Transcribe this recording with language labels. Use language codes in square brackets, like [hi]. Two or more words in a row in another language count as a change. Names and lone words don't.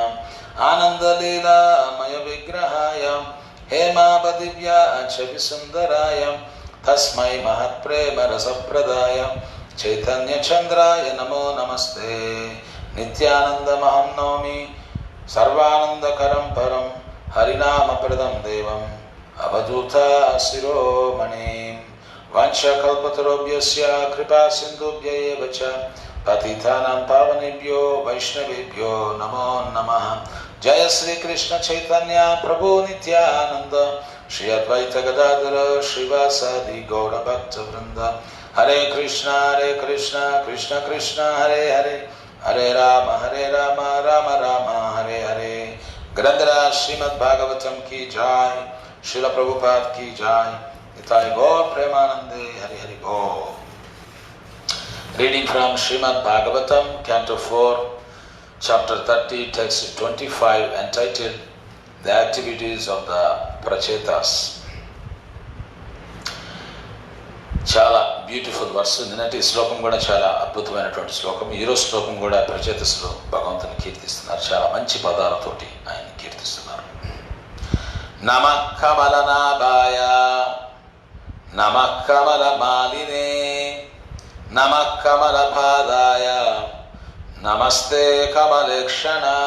[sa] ఆనందలీలామయ విగ్రహాయ హేమావదివ్యా ఛవి సుందరాయ తస్మై మహత్ప్రేమ రసప్రదాయ చైతన్య చంద్రాయ నమో నమస్తే. నిత్యానందమహం నౌమి సర్వానందకరం పరం హరినామప్రదం దేవం అవధూత శిరోమణిం. वाञ्छाकल्पतरुभ्यश्च कृपा सिन्धुभ्य एव च पतितानां पावनेभ्यो वैष्णवेभ्यो नमो नमः। जय श्री कृष्ण चैतन्य प्रभु नित्यानंद, श्री अद्वैत गदाधर श्रीवासादि गौर भक्त वृंद। हरे कृष्ण कृष्ण कृष्ण हरे हरे, हरे राम राम राम हरे हरे। [hi] ग्रंथराज श्रीमद् भागवतम की जय, श्रील प्रभुपाद की जय। [sa] निताय गौर प्रेमानंदे, हरि हरि बोल। [en] Reading from Srimad Bhagavatam, Canto 4, Chapter 30, Text 25, entitled The Activities of the Prachetas. [te] చాలా [en] beautiful verse. [te] నిన్నటి శ్లోకం కూడా చాలా అద్భుతమైనటువంటి శ్లోకం. ఈరోజు శ్లోకం కూడా ప్రచేతసులు భగవంతుని కీర్తిస్తున్నారు. చాలా మంచి పదాలతోటి ఆయన కీర్తిస్తున్నారు. [sa] నమః కమలనాభాయ నమః కమలమాలినే నమః కమలపాదాయ నమస్తే కమలేక్షణ